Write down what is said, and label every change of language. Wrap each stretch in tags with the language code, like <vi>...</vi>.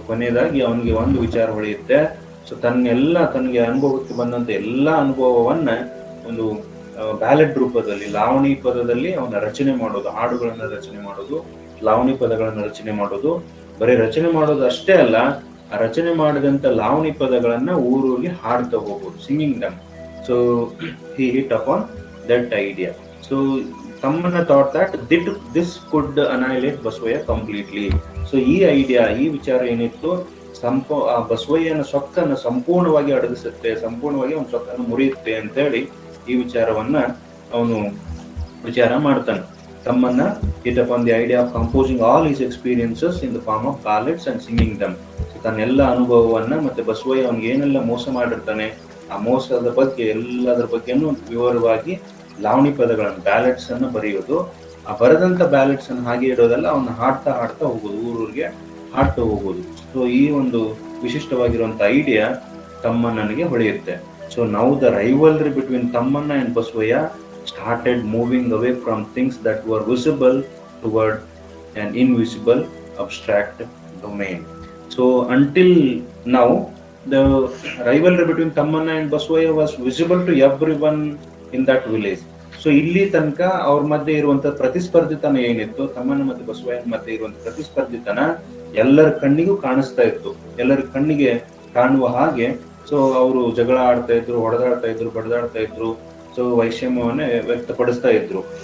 <kn>So ಕೊನೆಯದಾಗಿ ಅವನಿಗೆ ಒಂದು ವಿಚಾರ ಹೊಳೆಯುತ್ತೆ. ಸೊ ತನಗೆ ಅನುಭವಕ್ಕೆ ಬಂದಂತ ಎಲ್ಲಾ ಅನುಭವವನ್ನ ಒಂದು ಬ್ಯಾಲೆಟ್ ರೂಪದಲ್ಲಿ, ಲಾವಣಿ ಪದದಲ್ಲಿ ಅವನ ರಚನೆ ಮಾಡೋದು, ಹಾಡುಗಳನ್ನ ರಚನೆ ಮಾಡೋದು, ಲಾವಣಿ ಪದಗಳನ್ನ ರಚನೆ ಮಾಡೋದು. ಬರೀ ರಚನೆ ಮಾಡೋದು ಅಷ್ಟೇ ಅಲ್ಲ, ಆ ರಚನೆ ಮಾಡಿದಂತ ಲಾವಣಿ ಪದಗಳನ್ನ ಊರೂರಿಗೆ ಹಾಡ್ತಾ ಹೋಗೋದು,</kn> <en>Singing them. So he hit upon that idea. So Tammana thought that this could annihilate Basavayya completely.</en> <kn>So ಈ ಐಡಿಯಾ, ಈ ವಿಚಾರ ಏನಿತ್ತು, ಆ ಬಸವಯ್ಯನ ಸೊಕ್ಕನ್ನು ಸಂಪೂರ್ಣವಾಗಿ ಅಡಗಿಸುತ್ತೆ, ಸಂಪೂರ್ಣವಾಗಿ ಅವನ ಸೊಕ್ಕನ್ನು ಮುರಿಯುತ್ತೆ ಅಂತ ಹೇಳಿ ಈ ವಿಚಾರವನ್ನ ಅವನು ವಿಚಾರ ಮಾಡ್ತಾನೆ.</kn> <en>Tammanna hit upon the idea of composing all his experiences in the form of ballads and singing them.</en> <kn>ತನ್ನೆಲ್ಲ ಅನುಭವವನ್ನ, ಮತ್ತೆ ಬಸವಯ್ಯ ಅವನಿಗೆ ಏನೆಲ್ಲ ಮೋಸ ಮಾಡಿರ್ತಾನೆ, ಆ ಮೋಸದ ಬಗ್ಗೆ ಎಲ್ಲದರ ಬಗ್ಗೆನೂ ವಿವರವಾಗಿ ಲಾವಣಿ ಪದಗಳನ್ನು, ಬ್ಯಾಲೆಟ್ಸ್ ಅನ್ನ ಬರೆಯೋದು. ಆ ಬರೆದಂತ ಬ್ಯಾಲೆಟ್ಸ್ ಅನ್ನು ಹಾಗೆ ಇಡೋದಲ್ಲ, ಅವನ್ನ ಹಾಡ್ತಾ ಹೋಗೋದು, ಊರೂರಿಗೆ ಹಾಡ್ತಾ ಹೋಗೋದು. ಸೊ ಈ ಒಂದು ವಿಶಿಷ್ಟವಾಗಿರುವಂತ idea ತಮ್ಮಣ್ಣನಿಗೆ ಹೊಳೆಯುತ್ತೆ.</kn> <en>So now the rivalry between Tammanna and Basavayya started moving away from things that were visible toward an invisible abstract domain. So until now the rivalry between Tammanna and Basavaya was visible to everyone in that village.</en> <kn>So ಇಲ್ಲಿ ತನಕ ಅವ್ರ ಮಧ್ಯೆ ಇರುವಂತ ಪ್ರತಿಸ್ಪರ್ಧಿತನ ಏನಿತ್ತು, ತಮ್ಮಣ್ಣ ಮತ್ತೆ ಬಸವಯ್ಯನ ಮಧ್ಯೆ ಇರುವಂತ ಪ್ರತಿಸ್ಪರ್ಧಿತನ ಎಲ್ಲರ ಕಣ್ಣಿಗೂ ಕಾಣಿಸ್ತಾ ಇತ್ತು, ಎಲ್ಲರ ಕಣ್ಣಿಗೆ ಕಾಣುವ ಹಾಗೆ. ಸೊ ಅವರು ಜಗಳ ಆಡ್ತಾ ಇದ್ರು, ಹೊಡೆದಾಡ್ತಾ ಇದ್ರು, ಬಡದಾಡ್ತಾ ಇದ್ರು, ಸೊ ವೈಷಮ್ಯವನ್ನೇ ವ್ಯಕ್ತಪಡಿಸ್ತಾ ಇದ್ರು.</kn>